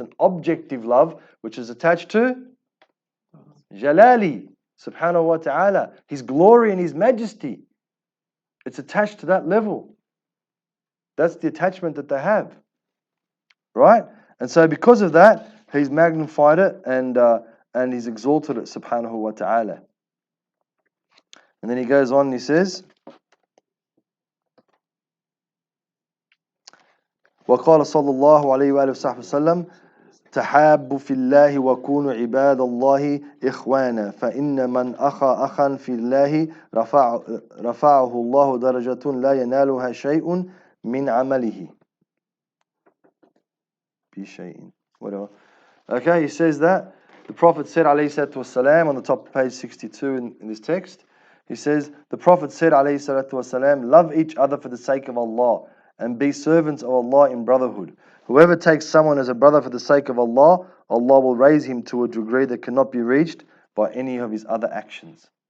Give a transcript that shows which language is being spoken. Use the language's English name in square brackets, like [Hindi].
[English] It's an objective love which is attached to Jalali, subhanahu wa ta'ala, His glory and His majesty. It's attached to that level. That's the attachment that they have. Right? And so because of that, He's magnified it and He's exalted it, subhanahu wa ta'ala. And then He goes on and He says, [Arabic] وقال صلى الله عليه وآله وصحبه وسلم تحابوا في الله وكونوا عباد الله إخوانا فإن من أخا في الله رفعه الله درجة لا ينالها شيء من عمله بشيء. [English] Whatever. Okay, he says that the Prophet said [Arabic] عليه الصلاة والسلام [English] on the top of page 62 in this text, he says the Prophet said عليه الصلاة والسلام, love each other for the sake of Allah and be servants of Allah in brotherhood. Whoever takes someone as a brother for the sake of Allah, Allah will raise him to a degree that cannot be reached by any of his other actions.